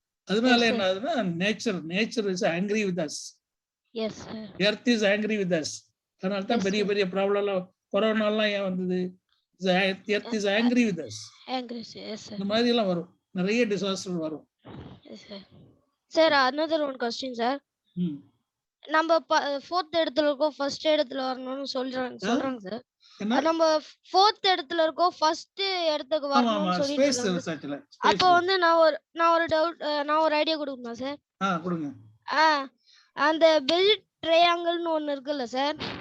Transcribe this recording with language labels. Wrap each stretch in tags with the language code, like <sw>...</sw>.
<ta>அதனால என்ன ஆகுதுன்னா,</ta> <en>Nature is angry with us, earth is angry with us.</en> <ta>அதனால தான் பெரிய பெரிய ப்ராப்ளம் எல்லாம், கொரோனா எல்லாம் ஏன் வந்தது?</ta> <en>Earth is angry with us.</en> <ta>இந்த மாதிரி எல்லாம் வரும், நிறைய டிசாஸ்டர் வரும்.</ta> <en>Sir another one question sir.</en> <ta>நம்ம 4th இடத்துல இருக்கோம், ஃபர்ஸ்ட் இடத்துல வரணும்னு சொல்றாங்க சார். நம்ம 4th இடத்துல இருக்கோம், ஃபர்ஸ்ட் இடத்துக்கு வரணும்னு சொல்லிட்டு. அப்போ வந்து நான் ஒரு ஐடியா கொடுக்கணுமா சார்? கொடுங்க. அந்த பெஜிட் ட்ரையாங்கிள்னு ஒன்னு இருக்குல்ல சார்?</ta>